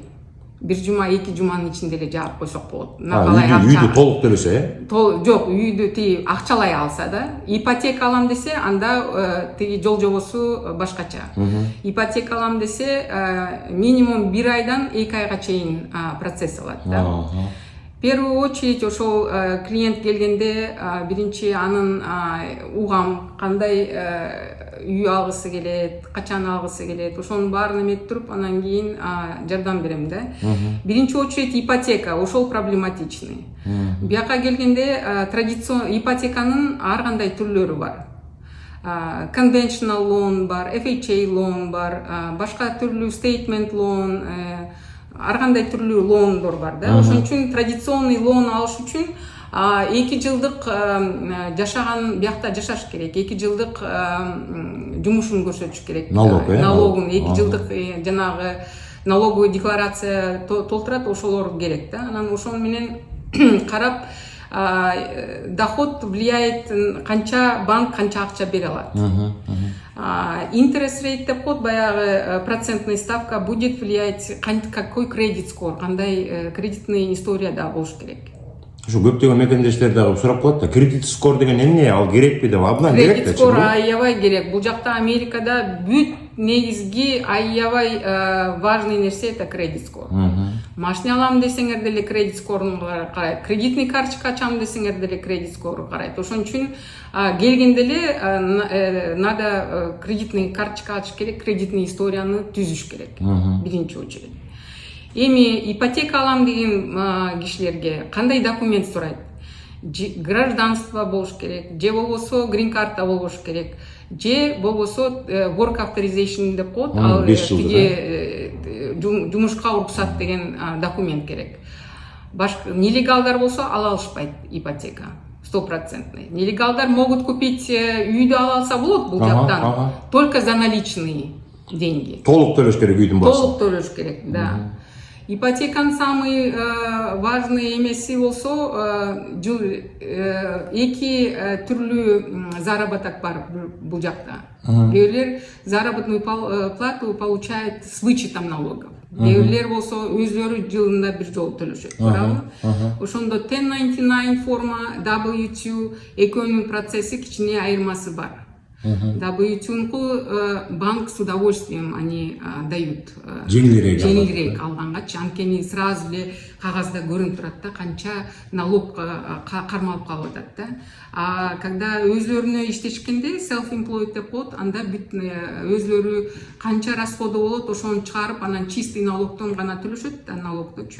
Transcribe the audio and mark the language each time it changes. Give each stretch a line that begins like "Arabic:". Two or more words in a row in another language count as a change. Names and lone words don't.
Kyrgyz: Бир жума, 2 жуманын ичинде эле жаап койсок болот. Накалай акча. Үйдү толук төлөсө, Жок, үйдү тиги акчалай алса да, ипотека алам десе, анда тиги жол жобосу башкача. Ипотека алам десе, минимум 1 айдан 2 айга чейин процесс алат да.
Russian: В первую очередь
Kyrgyz: ошол клиент келгенде биринчи анын угам кандай үй алгысы келет, качан алгысы келет, ошонун баарын эметип туруп, анан кийин жардам берем да. Биринчи очередь ипотека, ошол проблематичный. Бияка келгенде традицион ипотеканын ар кандай түрлөрү бар.
English: Conventional loan бар, FHA loan бар,
Kyrgyz: башка түрлүү
English: statement loan,
Kyrgyz: ар кандай түрлүү лоондор бар да. Ошон үчүн традиционный лоон алыш үчүн 2 жылдык жашаган биякта жашаш керек. 2 жылдык жумушун көрсөтүш керек. Налогун 2 жылдык жанагы налоговый декларация толтурат, ошолор керек да. Анан ошон менен карап
Russian: доход влияет,
Kyrgyz: канча банк канча акча бере алат.
English: Interest rate
Kyrgyz: деп коет, баягы
Russian: процентная ставка будет влиять, какой кредит скор,
Kyrgyz: кандай кредитный история да болуш керек. Ошо көптөгөн мекендештер дагы сурап коет да, кредит скор деген эмне, ал керекпи деп, абдан керек да. Кредит скор аябай керек. Бул жакта Америкада бүт негизги аябай важный нерсе это кредит скор. Машина алам десеңер деле кредит скорун карайт. Кредитный карточка ачам десеңер деле кредит скору карайт. Ошон үчүн келгенде эле надо кредитный карточка ачыш керек, кредитный историяны түзүш керек. Биринчи очередь. Эми ипотека алам деген кишилерге кандай документ сурайт? Гражданство болуш керек, же болбосо грин карта болуш керек, же болбосо
English: work authorization
Kyrgyz: деп коет, ал жумушка уруксат деген документ керек. Башка нелегалдар болсо ала алышпайт ипотека. 100%. Нелегалдар
Russian: могут купить
Kyrgyz: үйдү ала алса болот бул жактан,
Russian: только за наличные деньги.
Kyrgyz: Толук төлөш керек үйдүн баасы. Толук төлөш керек, да. Ипотеканын
Russian: самый важный
Kyrgyz: эмеси болсо, 2 түрлүү заработок бар бул жакта.
Russian: Кээбирлер заработную плату получают с вычетом налогов.
Kyrgyz: Кээбирлер болсо өзлөрү жылында бир жолу төлөшөт, туурабы? Ошондо 1099 форма, W2 экөөнүн процесси кичине айырмасы бар.
Russian: W2 банк с удовольствием они дают.
Kyrgyz: Жеңилирээк алгангачы, анткени сразу эле кагазда көрүнүп турат да, канча налог кармалып калып атат да.
Russian: А когда
Kyrgyz: өзлөрүнө иштешкенде self-employed деп коет, анда бүт өзлөрү канча расходу болот, ошону чыгарып, анан чистый налогтон гана төлөшөт да, налогточу.